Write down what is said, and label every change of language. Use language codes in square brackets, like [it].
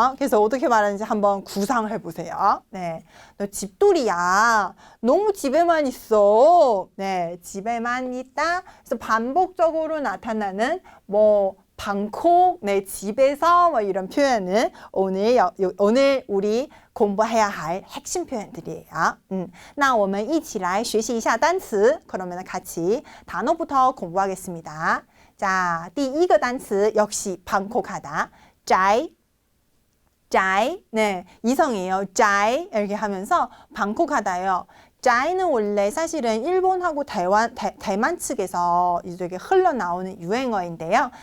[ko] 그래서 어떻게 말하는지 한번 구상을 해보세요. 네, 너 집돌이야. 너무 집에만 있어. 네, 집에만 있다. 그래서 반복적으로 나타나는 방콕, 네, 집에서 이런 표현은 오늘 우리 공부해야 할 핵심 표현들이에요. [zh] 那我们一起来学习一下单词. [ko] 그러면 같이 단어부터 공부하겠습니다. 자, [zh] 第一个单词 [ko] 역시 방콕하다. 짜이. 네, 이성이에요. 짜이 이렇게 하면서 방콕하다요. 짜이는 원래 사실은 일본하고 대만 측에서 이렇게 흘러나오는 유행어인데요.